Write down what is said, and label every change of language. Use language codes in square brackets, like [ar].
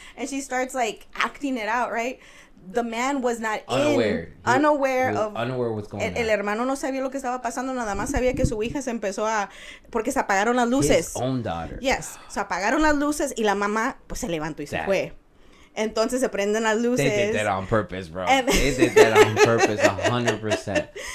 [en] And she starts like acting it out, right? The man was not unaware of what's going on. [es] El hermano no sabía lo que estaba pasando, nada más sabía que su hija se empezó porque se apagaron las luces. [en] His own daughter. [es] Yes, se apagaron las luces y la mamá pues se levantó y se fue. Entonces se prenden las luces. [en] They did that on purpose, bro. They did that on purpose, 100%.